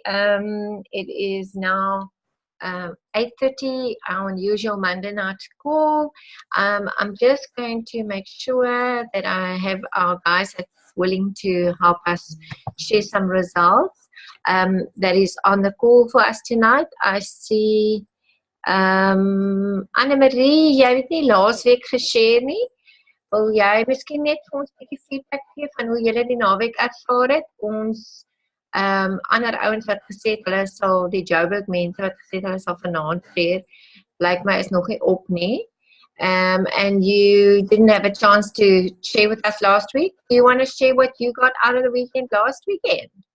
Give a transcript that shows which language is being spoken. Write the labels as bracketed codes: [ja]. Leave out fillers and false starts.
[en] It is now 8:30, our usual Monday night call. I'm just going to make sure that I have our guys that's willing to help us share some results. That is on the call for us tonight. I see [af] Annemarie, jy het nie laasweek geshare nie. Wil jy miskien net vir ons 'n bietjie feedback gee van hoe julle die naweek ervaar het? Ons ander ouens wat gesê het hulle sal die Joburg mense wat gesê het hulle sal vanaand share, blyk my is nog nie op nie. [en] And you didn't have a chance to share with us last week. Do you want to share what you got out of the weekend last weekend?